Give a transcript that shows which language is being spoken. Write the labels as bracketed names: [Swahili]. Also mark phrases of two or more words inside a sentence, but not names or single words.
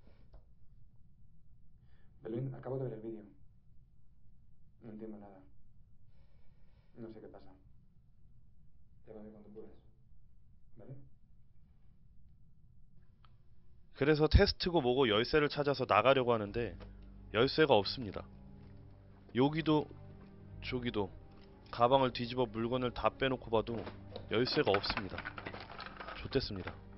[Spanish] Belén, acabo de ver el vídeo. No entiendo nada. No sé qué pasa. Llámame cuando puedas. ¿Vale? [Korean] 그래서 테스트고 뭐고 열쇠를 찾아서 나가려고 하는데 열쇠가 없습니다. 여기도 저기도 가방을 뒤집어 물건을 다 빼놓고 봐도 열쇠가 없습니다. 좋댔습니다.